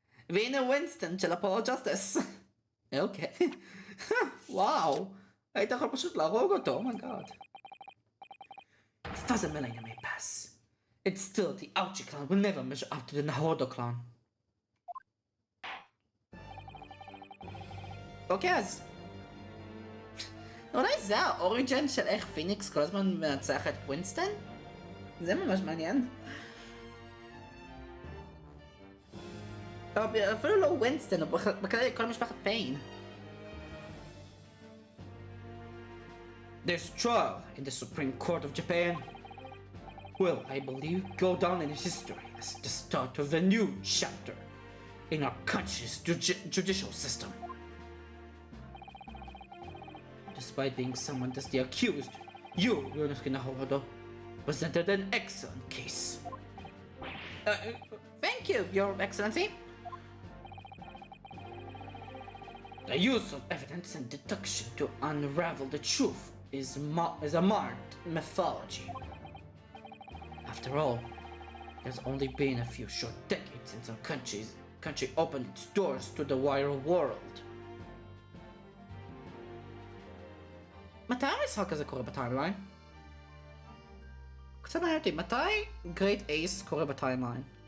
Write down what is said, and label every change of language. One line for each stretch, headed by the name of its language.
Hebrew: והנה ווינסטון של אפולו ג'סטיס. אוקיי. וואו. היית יכול פשוט להרוג אותו, אומייגאד.
English: A thousand millennia may pass. It's still the Ouchi clan will never measure up to the Naruto clan.
Hebrew: אוקיי, אז... אולי זה האוריג'ן של איך פיניקס כל הזמן מנצח את ווינסטון? זה ממש מעניין. אפילו לא ווינסטון, בכלל כל משפחת פיין.
English: There's trial in the Supreme Court of Japan. Will, I believe, go down in history as the start of a new chapter in our country's judicial system. Despite being summoned as the accused, you, Yonosuke Naruhodo, presented an excellent case. Thank you, Your Excellency. The use of evidence and deduction to unravel the truth is a marked mythology. After all, there's only been a few short decades since our country opened its doors to the wider world.
Hebrew: מתי המשחק הזה קורה בטיימליין? קצת מעניין אותי, מתי Great Ace קורה בטיימליין?